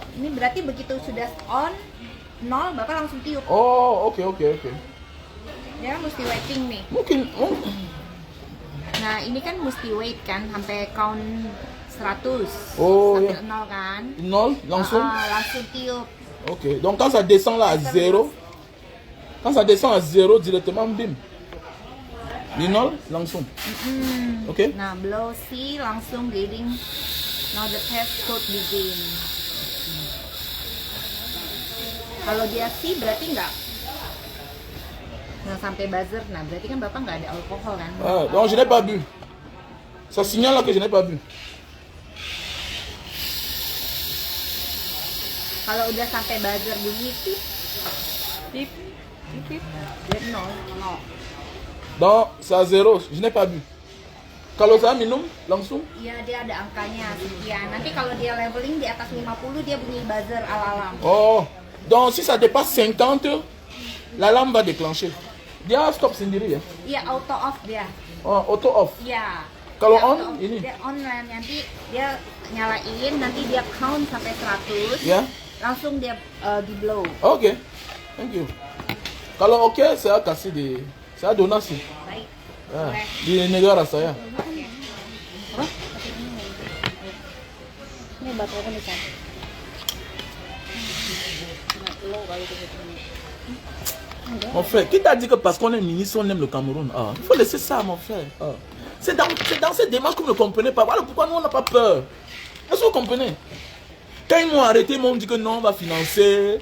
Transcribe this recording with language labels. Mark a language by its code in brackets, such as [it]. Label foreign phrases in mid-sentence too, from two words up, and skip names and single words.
[id] Ini berarti begitu sudah on 0, Bapak langsung tiup. Oh, oke. Dia kan mesti waiting nih. Mungkin, Nah, ini kan mesti wait kan sampai count 100. Oh, sampai iya. 0 kan? 0, langsung. Langsung tiup. [fr] Ok, donc quand ça descend là à 0, quand ça descend à 0 directement, bim. [id] Di 0, langsung. Ok? Nah, blow C langsung getting. [en] Now the test code begin. [id] Kalau dia C berarti nggak sampai buzzer. Nah, berarti kan Bapak nggak ada alkohol kan? [fr] Ah, donc je n'ai pas bu. Ça signale là que je n'ai pas bu. [id] Kalau udah sampai buzzer bunyi pip, pip, pip, dia 0. [fr] Donc c'est à 0, je n'ai pas bu. [id] Kalau ça minum, langsung. Iya, dia ada angkanya sekian. Nanti kalau dia leveling di atas 50, dia bunyi [en] buzzer alarm. [fr] Oh, donc si ça dépasse 50, l'alarme va déclencher. [id] Dia stop sendiri ya. Iya, [en] auto off [id] dia. [en] Oh, auto off. [id] Iya. Kalau Dia on, auto- ini? Dia on nanti dia nyalain, nanti dia count sampai 100. Ya. Langsung dia di blow. [en] Ok, thank you. [id] Kalau ok, saya kasih di, saya donasi. Baik. Ya, Boleh. di negara saya. Ini baterainya di sana. [fr] Mon frère, qui t'a dit que parce qu'on est ministre, on aime le Cameroun? Ah, il faut laisser ça, mon frère. Ah. C'est dans cette démarche que vous ne comprenez pas. Voilà pourquoi nous, on n'a pas peur. Est-ce que vous comprenez? Quand ils m'ont arrêté, ils m'ont dit que non, on va financer.